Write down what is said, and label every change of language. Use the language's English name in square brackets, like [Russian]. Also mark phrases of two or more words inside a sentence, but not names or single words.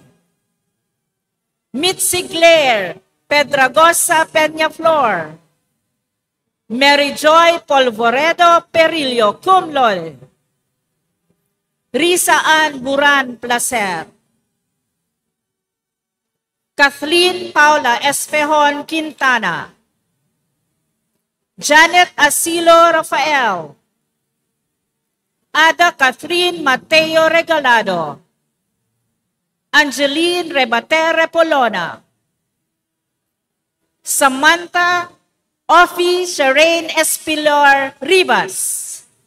[English] Mitzi Claire Pedragosa Peñaflor, Mary Joy Polvoredo Perillo, [Latin] cum laude. [English] Risa Ann Buran Placer, Kathleen Paula Espejon Quintana, Janet Asilo Rafael, Ada Catherine Mateo Regalado, Angeline Rebatere Polona, Samantha Ofi Sharain Espilor Rivas,